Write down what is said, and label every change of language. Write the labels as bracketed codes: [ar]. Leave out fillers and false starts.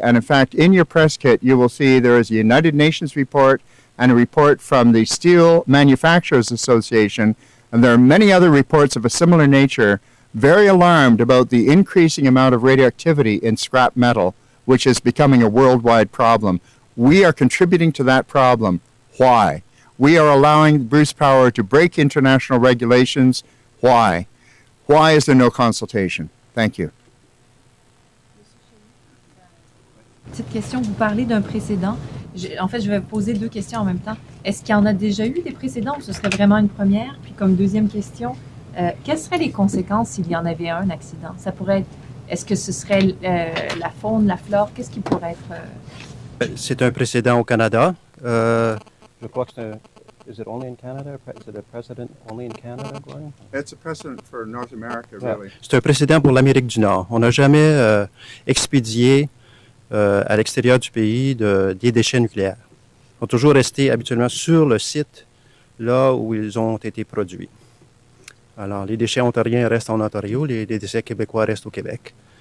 [en] And in fact, in your press kit, you will see there is a United Nations report and a report from the Steel Manufacturers Association, and there are many other reports of a similar nature, very alarmed about the increasing amount of radioactivity in scrap metal, which is becoming a worldwide problem. We are contributing to that problem. Why? We are allowing Bruce Power to break international regulations. Why? Why is there no consultation? Thank you. [fr] Petite question, vous parlez d'un précédent. En fait, je vais vous poser deux questions en même temps. Est-ce qu'il y en a déjà eu des précédents ou ce serait vraiment une première? Puis comme deuxième question, quelles seraient les conséquences s'il y en avait un accident? Ça pourrait être, est-ce que ce serait la faune, la flore? Qu'est-ce qui pourrait être... C'est un précédent au Canada. Je crois que c'est un... [en] Is it only in Canada? Is it a precedent only in Canada, Gordon? It's a precedent for North America, really. [fr] C'est un précédent pour l'Amérique du Nord. On n'a jamais expédié à l'extérieur du pays des déchets nucléaires. Ils sont toujours restés habituellement sur le site là où ils ont été produits. Alors, les déchets ontariens restent en Ontario, les déchets québécois restent au Québec.